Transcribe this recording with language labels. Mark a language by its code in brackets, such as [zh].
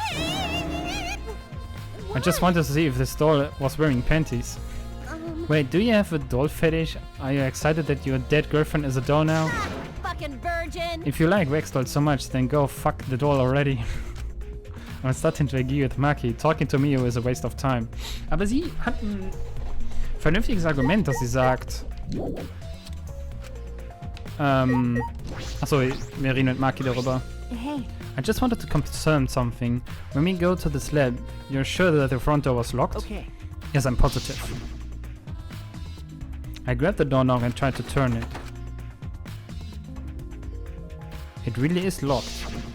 [en] I just wanted to see if this doll was wearing panties. Wait, do you have a doll fetish? Are you excited that your dead girlfriend is a doll now? Fucking virgin! If you like wax dolls so much, then go fuck the doll already. I'm starting to agree with Maki. Talking to me is a waste of time. [de] Aber sie hat ein vernünftiges Argument, dass sie sagt... Achso, wir reden mit Maki darüber. [en] Hey, I just wanted to confirm something. When we go to this lab, you're sure that the front door was locked? Okay. Yes, I'm positive. I grabbed the doorknob and tried to turn it. It really is locked.